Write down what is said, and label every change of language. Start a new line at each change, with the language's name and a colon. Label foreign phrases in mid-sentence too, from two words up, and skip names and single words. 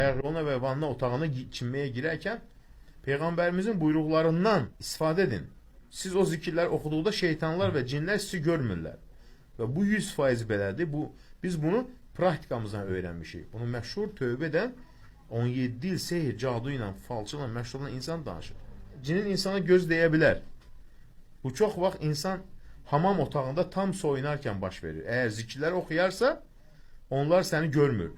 Turkish: Ona ve
Azerbaijani: vanna otağına
Turkish: çinmeye girerken Peygamberimizin buyruqlarından istifade edin. Siz o zikirler okuduğunda şeytanlar ve cinler sizi görmürlər.
Azerbaijani: Ve bu 100% belədir.
Turkish: Biz bunu praktikamızdan öğrenmişik.
Azerbaijani: Bunu məşhur tövbədən 17 il sehir, cadu ilə, falçı ilə məşhur olan insan danışır. Cinin insana göz deyə bilər. Bu çox vaxt insan hamam otağında tam soyunarkən baş verir. Eğer zikirlər oxuyarsa onlar səni görmür.